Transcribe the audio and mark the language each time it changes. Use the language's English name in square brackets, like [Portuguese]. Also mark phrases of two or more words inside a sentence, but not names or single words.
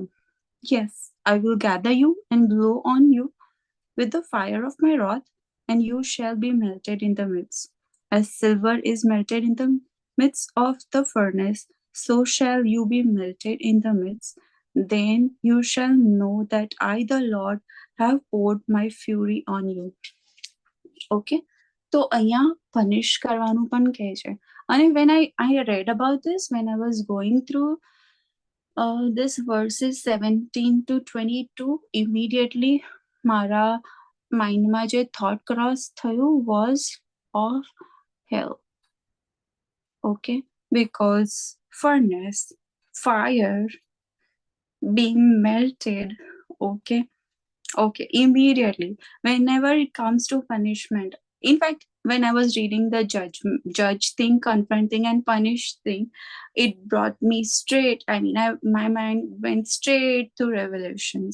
[English] Yes, I will gather you and blow on you with the fire of my wrath, and you shall be melted in the midst. As silver is melted in the midst of the furnace, so shall you be melted in the midst. Then you shall know that I, the Lord, have poured my fury on you. [Gujarati] Okay, તો અહીંયા punish કરવાનું પણ કહે છે. [English] અને when I read about this, when I was going through this verses 17 to 22, immediately [Gujarati] મારા માઇન્ડમાં જે થોટ ક્રોસ થયું [English] was of hell. Okay, because furnace, fire, being melted. Okay, okay, immediately whenever it comes to punishment, in fact, when I was reading the judge thing, confront thing, and punish thing, it brought me straight, my mind went straight to Revelations.